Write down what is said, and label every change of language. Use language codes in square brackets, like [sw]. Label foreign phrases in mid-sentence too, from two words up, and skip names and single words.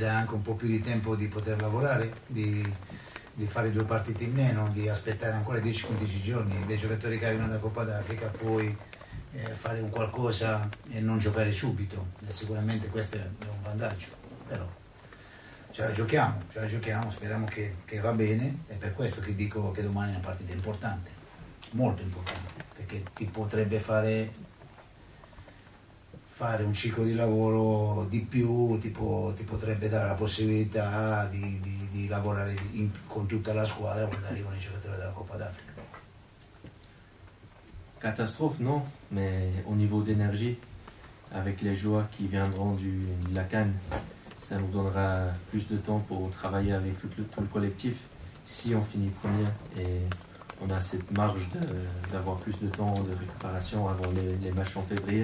[it] dà anche un po' più di tempo di poter lavorare, di fare 2 partite in meno, di aspettare ancora 10-15 giorni, dei giocatori che arrivano da Coppa d'Africa puoi fare un qualcosa e non giocare subito, e sicuramente questo è un vantaggio, però ce la giochiamo, speriamo che va bene, è per questo che dico che domani è una partita importante, molto importante, perché ti potrebbe fare un ciclo di lavoro di più, ti potrebbe dare la possibilità di lavorare con tutta la squadra quando arrivano i giocatori della Coppa d'Africa. [fr] Catastrophe, non, mais au niveau d'énergie, avec les joueurs qui viendront de la CAN, ça nous donnera plus de temps pour travailler avec tout le collectif si on finit premier et on a cette marge d'avoir plus de temps de récupération avant les matchs en février.